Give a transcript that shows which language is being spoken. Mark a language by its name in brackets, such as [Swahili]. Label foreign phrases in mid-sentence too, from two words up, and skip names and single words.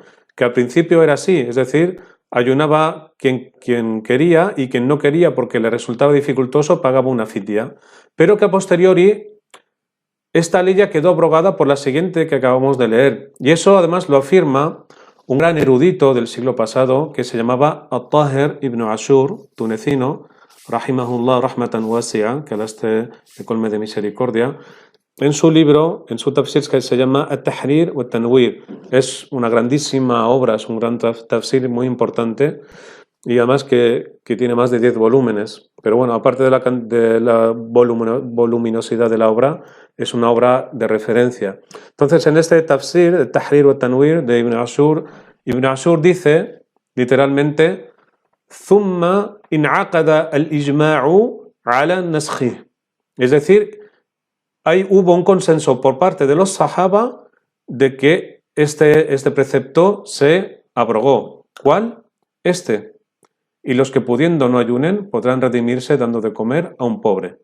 [Spanish] que al principio era así, es decir, ayunaba quien quería y quien no quería porque le resultaba dificultoso pagaba una fidya, pero que a posteriori esta ley ya quedó abrogada por la siguiente que acabamos de leer, y eso además lo afirma un gran erudito del siglo pasado que se llamaba At-Tahir ibn Ashur, tunecino, [Arabic] رحمه الله رحمة واسعة, [Spanish] que Allah esté le colme de misericordia, en su libro, en su tafsir que se llama At-Tahrir wa Tanwir. Es una grandísima obra, es un gran tafsir muy importante y además que tiene más de 10 volúmenes. Pero bueno, aparte de la voluminosidad de la obra, es una obra de referencia. Entonces, en este tafsir, At-Tahrir wa Tanwir de Ibn Ashur dice, literalmente, [Arabic] ثم انعقد الإجماع على نسخه. [Spanish] Es decir, hubo un consenso por parte de los sahaba de que este precepto se abrogó. ¿Cuál? Y los que pudiendo no ayunen podrán redimirse dando de comer a un pobre.